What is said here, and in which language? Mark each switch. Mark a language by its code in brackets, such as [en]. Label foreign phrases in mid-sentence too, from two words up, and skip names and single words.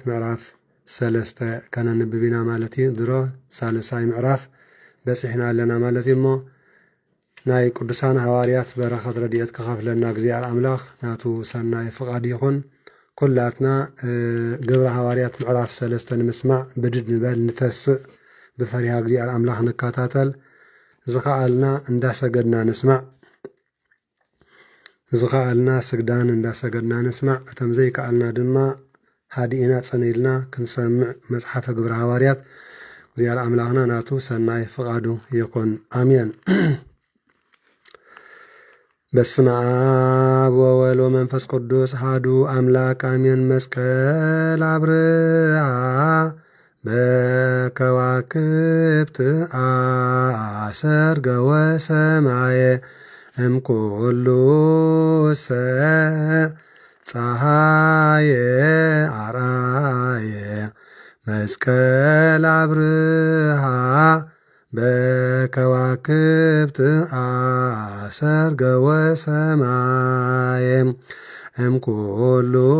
[ti] ምዕራፍ 3 ከነንብብ ኢና ማለት እዩ። ድሮ ሳልሳይ ምዕራፍ በፂሕና ኣለና ማለት እዩ። እሞ ናይ ቅዱሳን ሐዋርያት በረኸት ረድኤት ክኸፍለና እግዚአብሔር አምላኽ ናቱ ሰናይ ፍቃድ ይኹን። ኩላትና ግብረ ሐዋርያት ምዕራፍ 3 ንምስማዕ ብድድ ንበል ንተስእ ብፈሪሃ እግዚአብሔር አምላኽ ንከታተል ዝኸኣልና እንዳሰገድና ንስማዕ ዝኸኣልና ስግዳን እንዳሰገድና ንስማዕ እቶም ዘይከኣልና ድማ ሃዲእና ጸኒኢልና ክንሰምዕ መጽሓፈ ግብረ ሐዋርያት እግዚአብሔር አምላኽና ናቱ ሰናይ ፍቃዱ ይኹን አሜን። [gez] በስመ አብ ወወልድ ወመንፈስ ቅዱስ አሐዱ አምላክ አሜን። መስቀል አብርሃ በከዋክብት አሰርገ ወሰማየ እምኩሉ ፀሐየ አርአየ መስቀል አብርሃ በከዋክብት አሰርገ ወሰማየ እምኩሉ